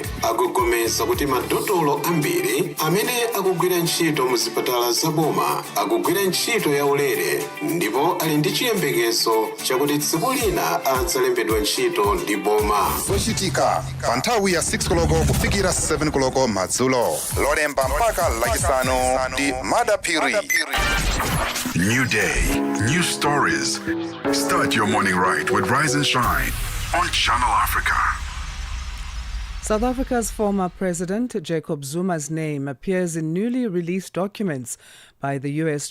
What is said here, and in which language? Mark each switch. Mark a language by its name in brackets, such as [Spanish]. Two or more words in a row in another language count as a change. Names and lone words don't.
[Nyanja] Akugomeza kuti madotolo ambiri amene akugwira ntchito mu zipatala zaboma akugwira ntchito yaulere ndipo ali ndi chiyembekezo chakuti tsiku lina adzalembedwa ntchito ndi boma. zochitika pa nthawi ya 6 koloko kufikira 7 koloko madzulo lolemba mpaka lachisanu ndi Madapiri. [English] New day, new stories. Start your morning right with Rise and Shine on Channel Africa. South Africa's former president, Jacob Zuma's name, appears in newly released documents by the U.S.